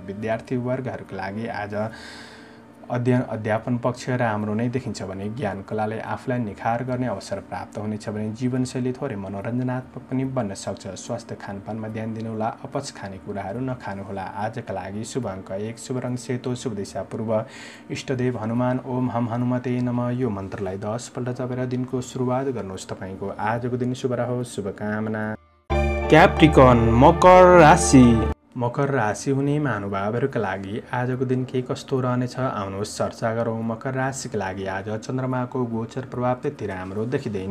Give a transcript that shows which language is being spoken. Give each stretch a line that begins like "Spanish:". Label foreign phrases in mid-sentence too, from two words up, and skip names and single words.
Nepali: विद्यार्थी वर्गहरूका लागि आज अध्ययन अध्यापन पक्ष राम्रो नै देखिन्छ भने ज्ञान कलाले आफूलाई निखार गर्ने अवसर प्राप्त हुनेछ भने जीवनशैली थोरै मनोरञ्जनात्मक पनि बन्न सक्छ। स्वास्थ्य खानपानमा ध्यान दिनुहोला। अपच खानेकुराहरू नखानुहोला। आजका लागि शुभ अङ्क 1, शुभ रङ सेतो, शुभ दिशा पूर्व, इष्टदेव हनुमान,
Sanskrit: ओम हम हनुमते नमः।
Nepali: यो मन्त्रलाई 10 पल्ट जपेर दिनको सुरुवात गर्नुहोस्। तपाईँको आजको दिन शुभ रहोस्, शुभकामना। क्याप्रिकन मकर राशि। मकर राशि हुने महानुभावहरूका लागि आजको दिन के कस्तो रहनेछ आउनुहोस् चर्चा गरौँ। मकर राशिका लागि आज चन्द्रमाको गोचर प्रभाव त्यति राम्रो देखिँदैन।